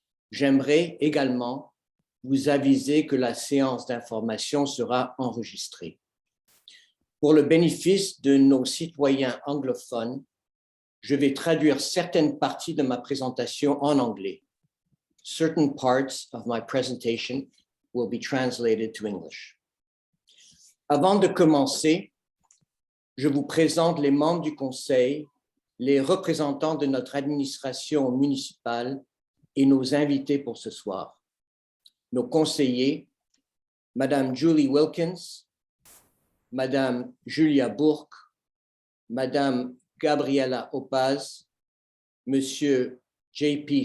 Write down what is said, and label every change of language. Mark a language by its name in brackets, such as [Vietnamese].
[French] J'aimerais également vous aviser que la séance d'information sera enregistrée. Pour le bénéfice de nos citoyens anglophones, je vais traduire certaines parties de ma présentation en anglais. [English] Certain parts of my presentation will be translated to English. [French] Avant de commencer, je vous présente les membres du Conseil, les représentants de notre administration municipale et nos invités pour ce soir. Nos conseillers, Madame Julie Wilkins, Madame Julia Bourque, Madame Gabriela Opaz, Monsieur J.P.